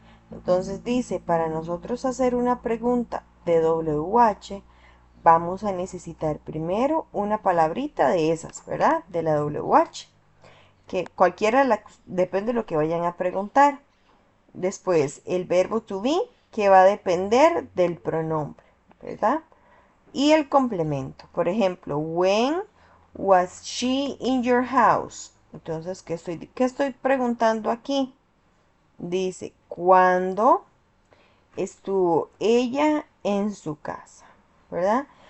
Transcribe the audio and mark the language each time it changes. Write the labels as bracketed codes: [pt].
[es] Entonces dice, para nosotros hacer una pregunta de WH, vamos a necesitar primero una palabrita de esas, ¿verdad? De la WH. Que cualquiera, depende de lo que vayan a preguntar. Después, el verbo to be, que va a depender del pronombre, ¿verdad? Y el complemento. Por ejemplo, [en] when was she in your house? [es] Entonces, ¿qué estoy preguntando aquí? Dice, ¿cuándo estuvo ella en su casa? ¿Verdad?